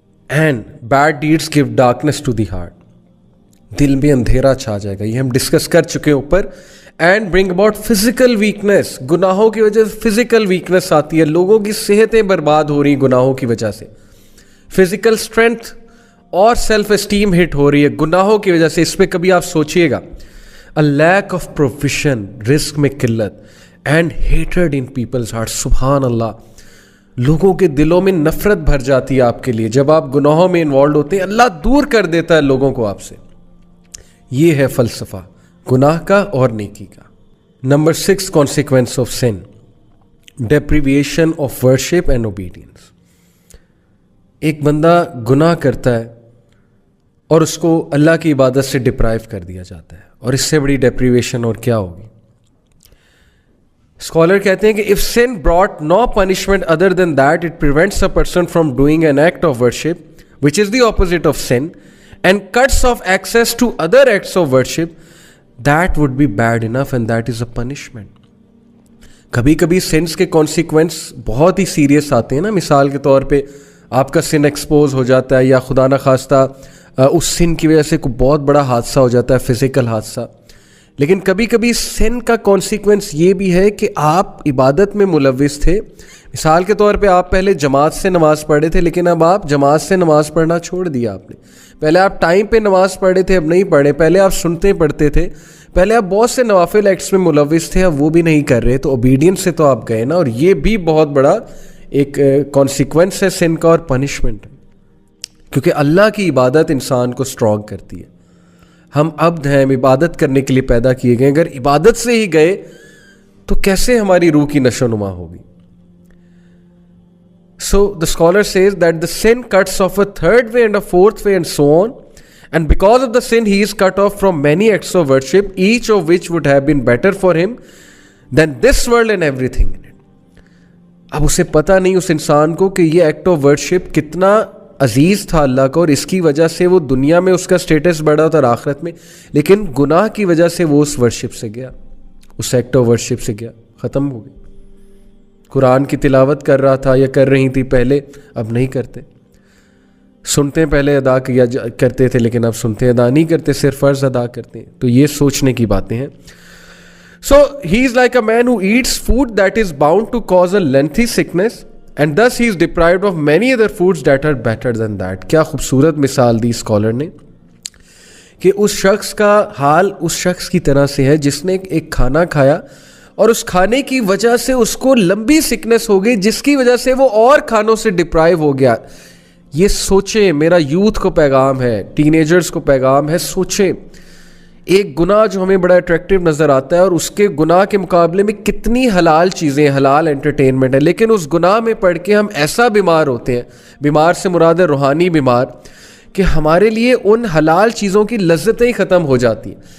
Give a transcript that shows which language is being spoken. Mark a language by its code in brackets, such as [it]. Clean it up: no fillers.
[en] and bad deeds give darkness to the heart, [ur] دل میں اندھیرا چھا جائے گا. یہ ہم ڈسکس کر چکے اوپر. [en] and bring about physical weakness, [ur] گناہوں کی وجہ سے فزیکل ویکنیس آتی ہے, لوگوں کی صحتیں برباد ہو رہی ہیں گناہوں کی وجہ سے. فزیکل اسٹرینتھ اور سیلف اسٹیم ہٹ ہو رہی ہے گناہوں کی وجہ سے. اس پہ کبھی آپ سوچئے گا. [en] A lack of provision, [ur] رزق میں قلت, [en] and hatred in people's hearts. [ur] سبحان اللہ, لوگوں کے دلوں میں نفرت بھر جاتی ہے آپ کے لیے جب آپ گناہوں میں انوالوڈ ہوتے ہیں. اللہ دور کر دیتا ہے لوگوں کو آپ سے. یہ ہے فلسفہ گناہ کا اور نیکی کا. [en] Number 6, consequence of sin, deprivation of worship and obedience. [ur] ایک بندہ گناہ کرتا ہے اور اس کو اللہ کی عبادت سے ڈپرائیو کر دیا جاتا ہے, اور اس سے بڑی ڈیپریویشن اور کیا ہوگی. اسکالر کہتے ہیں کہ [en] if sin brought no punishment other than that, it prevents a person from doing an act of worship which is the opposite of sin and cuts off access to other acts of worship, that would be bad enough and that is a punishment. [ur] کبھی کبھی since کے consequence بہت ہی serious آتے ہیں نا. مثال کے طور پہ آپ کا سن ایکسپوز ہو جاتا ہے, یا خدا نخواستہ اس سن کی وجہ سے کوئی بہت بڑا حادثہ ہو جاتا ہے, فزیکل حادثہ. لیکن کبھی کبھی سن کا کانسیکوینس یہ بھی ہے کہ آپ عبادت میں ملوث تھے. مثال کے طور پہ آپ پہلے جماعت سے نماز پڑھے تھے, لیکن اب آپ جماعت سے نماز پڑھنا چھوڑ دیا آپ نے. پہلے آپ ٹائم پہ نماز پڑھے تھے, اب نہیں پڑھے. پہلے آپ سنتے پڑھتے تھے, پہلے آپ بہت سے نوافل ایکٹس میں ملوث تھے, اب وہ بھی نہیں کر رہے. تو اوبیڈینس سے تو آپ گئے نا, اور یہ بھی بہت بڑا ایک کانسیکوینس ہے سن کا اور پنشمنٹ, کیونکہ اللہ کی عبادت انسان کو اسٹرانگ کرتی ہے. ہم عبد ہیں, ہم عبادت کرنے کے لیے پیدا کیے گئے. اگر عبادت سے ہی گئے تو کیسے ہماری روح کی نشو نما ہوگی. [en] So the scholar says that the sin cuts off a third way and a fourth way and so on, and because of the sin he is cut off from many acts of worship, each of which would have been better for him than this world and everything in it. [ur] اب اسے پتہ نہیں اس انسان کو کہ یہ act of worship کتنا عزیز تھا اللہ کو, اور اس کی وجہ سے وہ دنیا میں اس کا سٹیٹس بڑھا تھا اور آخرت میں, لیکن گناہ کی وجہ سے وہ اس ورشپ سے گیا, اس ایکٹ آف ورشپ سے گیا, ختم ہو گئی. قرآن کی تلاوت کر رہا تھا یا کر رہی تھی پہلے, اب نہیں کرتے. سنتے پہلے ادا کیا کرتے تھے, لیکن اب سنتے ادا نہیں کرتے, صرف فرض ادا کرتے ہیں. تو یہ سوچنے کی باتیں ہیں. [en] So he is like a man who eats food that is bound to cause a lengthy sickness, and thus he is deprived of many other foods that are better than that. [ur] کیا خوبصورت مثال دی scholar نے کہ اس شخص کا حال اس شخص کی طرح سے ہے جس نے ایک کھانا کھایا اور اس کھانے کی وجہ سے اس کو لمبی سکنس ہو گئی جس کی وجہ سے وہ اور کھانوں سے ڈپرائیو ہو گیا. یہ سوچیں, میرا یوتھ کو پیغام ہے, ٹین ایجرز کو پیغام ہے, سوچیں ایک گناہ جو ہمیں بڑا اٹریکٹیو نظر آتا ہے اور اس کے گناہ کے مقابلے میں کتنی حلال چیزیں, حلال انٹرٹینمنٹ ہے, لیکن اس گناہ میں پڑھ کے ہم ایسا بیمار ہوتے ہیں, بیمار سے مراد ہے روحانی بیمار, کہ ہمارے لیے ان حلال چیزوں کی لذتیں ہی ختم ہو جاتی ہیں.